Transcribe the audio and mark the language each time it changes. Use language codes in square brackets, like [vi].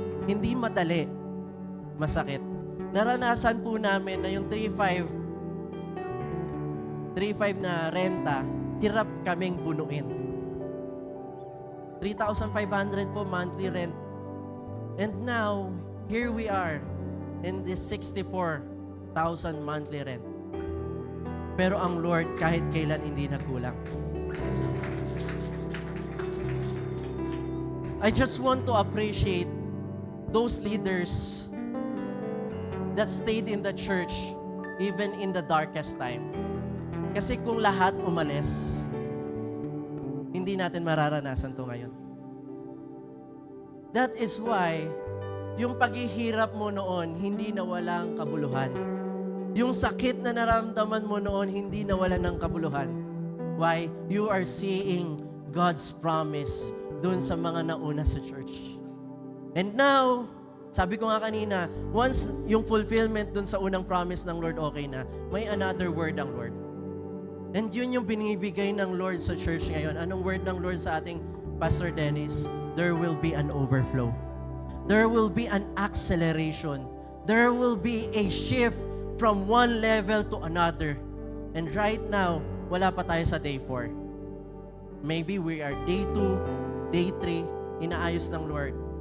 [tl] Hindi madali, masakit. Naranasan po namin na yung 3.5 na renta, hirap kaming bunuin. [en] 3,500 po monthly rent. And now, here we are in this 64,000 monthly rent. [tl] Pero ang Lord kahit kailan hindi nagkulang. [en] I just want to appreciate those leaders that stayed in the church even in the darkest time. [tl] Kasi kung lahat umalis, hindi natin mararanasan to ngayon. [en] That is why, [tl] yung paghihirap mo noon, hindi nawalang kabuluhan. Yung sakit na naramdaman mo noon, hindi nawalan ng kabuluhan. [en] Why? You are seeing God's promise [tl] dun sa mga nauna sa church. [en] And now, [tl] sabi ko nga kanina, once yung fulfillment dun sa unang promise ng Lord okay na, may another word ang Lord. And yun yung binibigay ng Lord sa church ngayon. Anong word ng Lord sa ating Pastor Dennis? [en] There will be an overflow. There will be an acceleration. There will be a shift from one level to another. And right now, [tl] wala pa tayo sa day 4. [en] Maybe we are day 2, day 3, [tl] inaayos ng Lord.